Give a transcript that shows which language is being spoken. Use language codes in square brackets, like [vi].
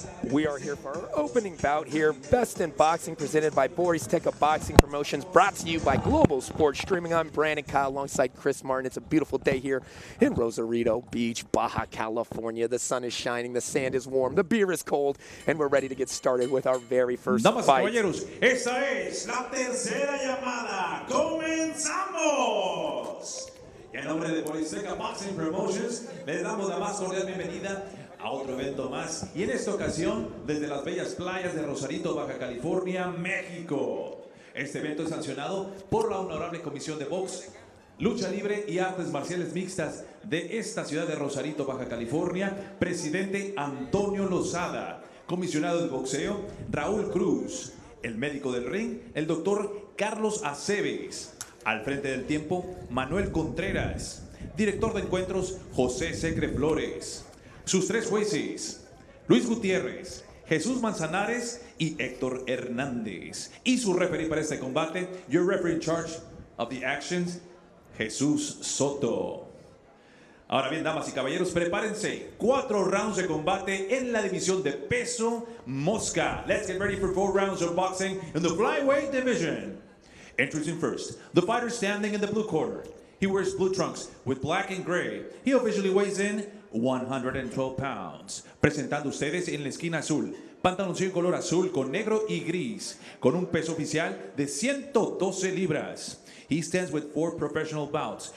[en] We are here for our opening bout here. Best in Boxing, presented by Boris Teka Boxing Promotions, brought to you by Global Sports Streaming. I'm Brandon Kyle alongside Chris Martin. It's a beautiful day here in Rosarito Beach, Baja California. The sun is shining, the sand is warm, the beer is cold, and we're ready to get started with our very first [es] Damas y [en] fight. [es] caballeros, esa es la tercera llamada. ¡Comenzamos! Y en nombre de Boris Teka Boxing Promotions, les damos la más cordial bienvenida a otro evento más. Y en esta ocasión, desde las bellas playas de Rosarito, Baja California, México. Este evento es sancionado por la Honorable Comisión de Box, Lucha Libre y Artes Marciales Mixtas de esta ciudad de Rosarito, Baja California, presidente Antonio Lozada, comisionado de boxeo Raúl Cruz, el médico del ring, el doctor Carlos Aceves, al frente del tiempo Manuel Contreras, director de encuentros José Secre Flores, sus tres jueces Luis Gutiérrez, Jesús Manzanares y Héctor Hernández, y su referee para este combate, [en] your referee in charge of the actions, [es] Jesús Soto. Ahora bien, damas y caballeros, prepárense. 4 rounds de combate en la división de peso mosca. [en] Let's get ready for 4 rounds of boxing in the Flyweight division. Introducing first, the fighter standing in the blue corner. He wears blue trunks with black and gray. He officially weighs in 112 pounds. [es] Presentando ustedes en la esquina azul, pantaloncillo color azul con negro y gris, con un peso oficial de 112 libras. [en] He stands with 4 professional bouts.